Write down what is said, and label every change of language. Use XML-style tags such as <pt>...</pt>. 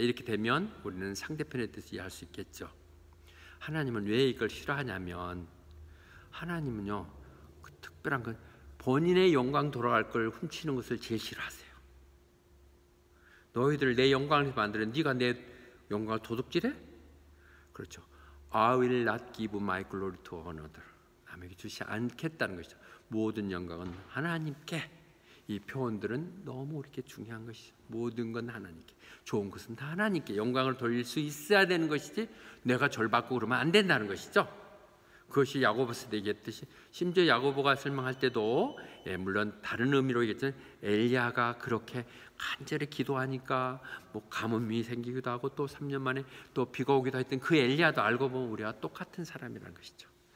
<ko>이렇게 되면 우리는 상대편의 뜻을 이해할 수 있겠죠. 하나님은 왜 이걸 싫어하냐면 하나님은요, 그 특별한 건 본인의 영광 돌아갈 걸 훔치는 것을 제일 싫어하세요. 너희들 내 영광을 만들어 네가 내 영광을 도둑질해? 그렇죠.</ko> <en>I will not give my glory to another.</en> <ko>남에게 주지 않겠다는 것이죠. 모든 영광은 하나님께. 이 표현들은 너무 이렇게 중요한 것이죠. 모든 건 하나님께, 좋은 것은 다 하나님께 영광을 돌릴 수 있어야 되는 것이지 내가 절 받고 그러면 안 된다는 것이죠. 그것이 야고보서 얘기했듯이 심지어 야고보가 설명할 때도 물론 다른 의미로 얘기했지만 엘리야가 그렇게 간절히 기도하니까 뭐 가뭄이 생기기도 하고 또 3년 만에 또 비가 오기도 했던 그 엘리야도 알고 보면 우리와 똑같은 사람이라는 것이죠.</ko>